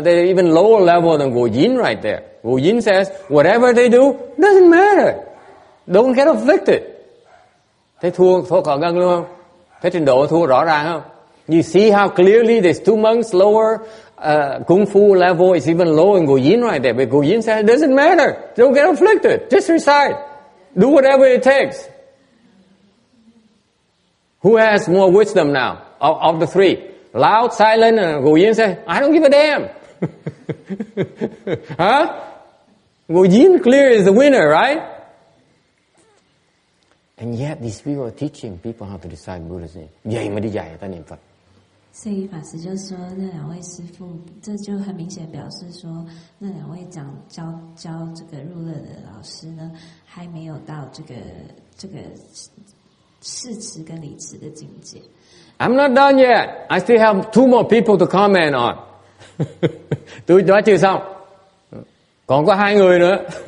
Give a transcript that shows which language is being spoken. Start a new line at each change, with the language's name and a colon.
English: They're even lower level than Gồ Dính right there. Gồ Dính says, whatever they do, doesn't matter. Don't get afflicted.
Vietnamese: Thấy thua Quảng Ngân luôn không? Thấy trình độ thua rõ ràng không?
English: You see how clearly these two monks lower Kung Fu level is even lower than Gồ Dính right there. But Gồ Dính says, it doesn't matter. Don't get afflicted. Just recite. Do whatever it takes. Who has more wisdom now of the three? Loud, silent, and Gồ Dính say, I don't give a damn. Huh? Gồ Dính clear is the winner, right? And yet these people are teaching people how to recite Buddha's name.
Vietnamese: Vậy mà đi dạy người ta niệm Phật.
Chinese: 所以法师就说，那两位师父，这就很明显表示说，那两位教这个入乐的老师呢，还没有到这个誓词跟礼词的境界。
English: I'm not done yet.
Vietnamese: I still have two more people to comment on. Tôi nói chưa xong. Còn có hai người nữa.